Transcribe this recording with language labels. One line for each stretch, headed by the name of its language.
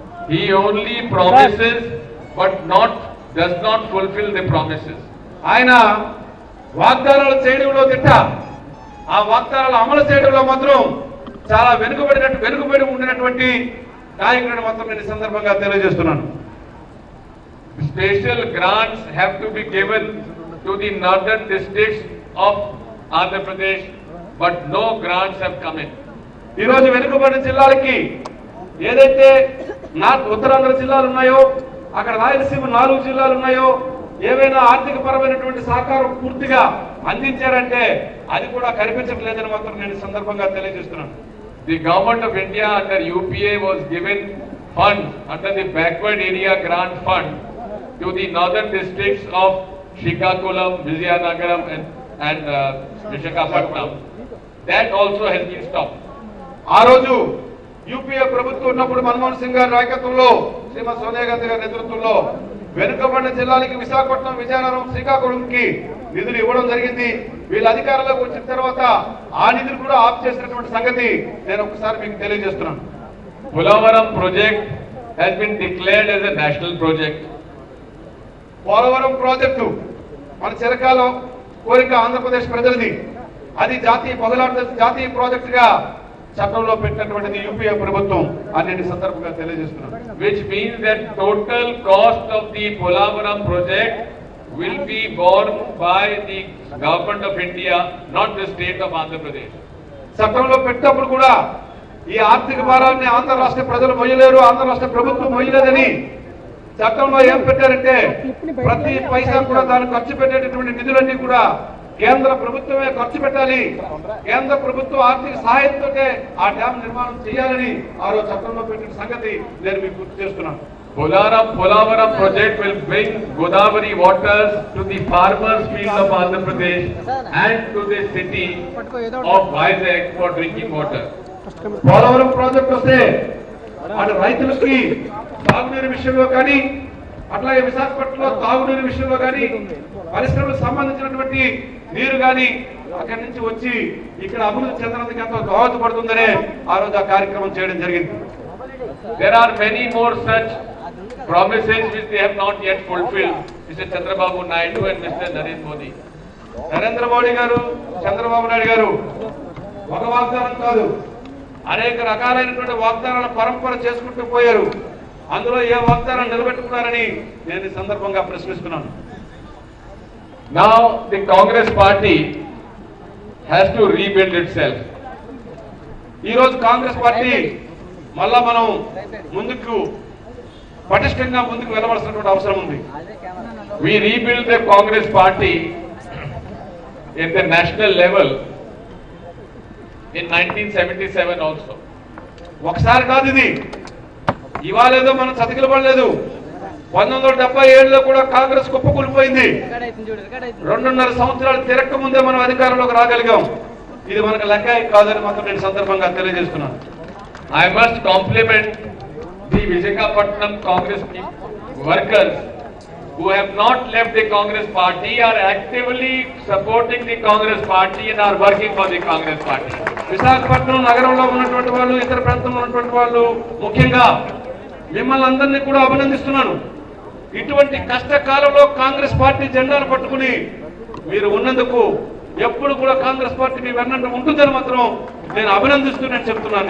English: He only promises but does not fulfill the promises.
Telugu: ఆయన వాగ్దానాలు చేయడంలో తిట్ట, ఆ వాగ్దానాలు అమలు చేయడంలో మాత్రం చాలా వెనుకబడి ఉండినటువంటి నాయకుడిని మాత్రం నేను ఈ సందర్భంగా తెలియజేస్తున్నాను.
English: Special grants have to be given to the northern districts of Andhra Pradesh, but no grants have come in.
Telugu: ఈ రోజు వెనుకబడిన జిల్లాలకి ఏదైతే ఉత్తరాంధ్ర జిల్లాలు ఉన్నాయో, అక్కడ రాయలసీమ 4 జిల్లాలు ఉన్నాయో, ఏవైనా ఆర్థిక పరమైనటువంటి సహకారం పూర్తిగా అందించారంటే అది కూడా కనిపించట్లేదని మాత్రం నేను సందర్భంగా తెలియజేస్తున్నాను.
English: The government of India under UPA was given funds under the backward area grant fund to the northern districts of Srikakulam, Vizianagaram and Visakhapatnam. That also has been stopped.
Telugu: ఆ రోజు యూపీఏ ప్రభుత్వం ఉన్నప్పుడు మన్మోహన్ సింగ్ గారి నాయకత్వంలో, శ్రీమతి సోనియా గాంధీ గారి నేతృత్వంలో వెనుకబడిన జిల్లాలకి విశాఖపట్నం, విజయనగరం, శ్రీకాకుళంకి నిధులు ఇవ్వడం జరిగింది. వీళ్ళ అధికారంలోకి వచ్చిన తర్వాత ఆ నిధులు కూడా ఆఫ్ చేసినటువంటి సంగతి నేను ఒకసారి మీకు తెలియజేస్తున్నాను.
English: Polavaram project has been declared as a national project.
Telugu: Polavaram project మన చిరకాల కోరిక ఆంధ్రప్రదేశ్ ప్రజలది. అది జాతీయ ప్రాజెక్టుగా చట్టంలో పెట్టినటువంటిది యూపీఏ ప్రభుత్వం అన్ని సందర్భంగా తెలియజేస్తున్నాను.
English: Which means that total cost of the Polavaram project will be borne by the government of India, not the state of Andhra Pradesh.
Telugu: చట్టంలో పెట్టినప్పుడు కూడా ఈ ఆర్థిక భారాన్ని ఆంధ్ర రాష్ట్ర ప్రజలు మొయ్యలేరు, ఆంధ్ర రాష్ట్ర ప్రభుత్వం మొయ్యలేదని చట్టంలో ఏం పెట్టారంటే ప్రతి పైసా కూడా దాన్ని ఖర్చు పెట్టేటటువంటి నిధులన్నీ కూడా కేంద్ర ప్రభుత్వమే ఖర్చు పెట్టాలి, కేంద్ర ప్రభుత్వం ఆర్థిక సహాయంతో ఆ డ్యామ్ నిర్మాణం చేయాలని ఆ రోజు చట్టంలో పెట్టిన సంగతి నేను మీకు గుర్తు చేస్తున్నాను.
English: Polavaram project will bring Godavari waters to the farmers' field of Andhra Pradesh and to the city of Vizag for drinking water.
Telugu: Polavaram project వస్తే అటు రైతులకి తాగునీరు విషయంలో కానీ, అట్లాగే విశాఖపట్నంలో తాగునీరు విషయంలో కానీ, పరిశ్రమలకు సంబంధించినటువంటి నీరు కానీ అక్కడి నుంచి వచ్చి ఇక్కడ అభివృద్ధి చెందడానికి ఎంతో దోహదపడుతుందనే ఆ రోజు ఆ కార్యక్రమం చేయడం జరిగింది.
English: There are many more such promises which they have not yet fulfilled, Mr. Chandrababu Naidu and Mr. Narendra Modi.
Telugu: Narendra Modi గారు, చంద్రబాబు నాయుడు గారు ఒక వాగ్దానం కాదు, అనేక రకాలైనటువంటి వాగ్దానాల పరంపర చేసుకుంటూ పోయారు. అందులో ఏ వాగ్దానం నిలబెట్టుకున్నారని నేను ఈ సందర్భంగా ప్రశ్నిస్తున్నాను.
English: Now the Congress party has to rebuild itself.
Telugu: ఈ రోజు కాంగ్రెస్ పార్టీ మళ్ళా మనం ముందుకు పటిష్టంగా ముందుకు వెళ్ళవలసినటువంటి అవసరం ఉంది.
English: We rebuild the Congress party at the national level in 1977 also.
Telugu: ఒకసారి కాదు, ఇది ఇవాళేదో మనం చతికిలబడలేదు. 1977లో కూడా కాంగ్రెస్ కుప్పకూలిపోయింది. 2.5 సంవత్సరాలు తిరక్క ముందే మనం అధికారంలోకి రాగలిగాం. ఇది మనకు లెక్క కాదని మాత్రం నేను సందర్భంగా తెలియజేస్తున్నాను.
English: I must compliment the Visakhapatnam Congress workers who have not left the Congress party, are actively supporting the Congress party and are working for the Congress party.
Telugu: Visakhapatnam నగరంలో ఉన్నటువంటి వాళ్ళు, ఇతర ప్రాంతంలో ఉన్నటువంటి వాళ్ళు, ముఖ్యంగా మిమ్మల్ని అందరినీ కూడా అభినందిస్తున్నాను. ఇటువంటి కష్టకాలంలో కాంగ్రెస్ పార్టీ జెండాను పట్టుకుని మీరు ఉన్నందుకు ఎప్పుడు కూడా కాంగ్రెస్ పార్టీ మీ వెన్నంట ఉంటుందని మాత్రం నేను అభినందిస్తున్నాను చెప్తున్నాను.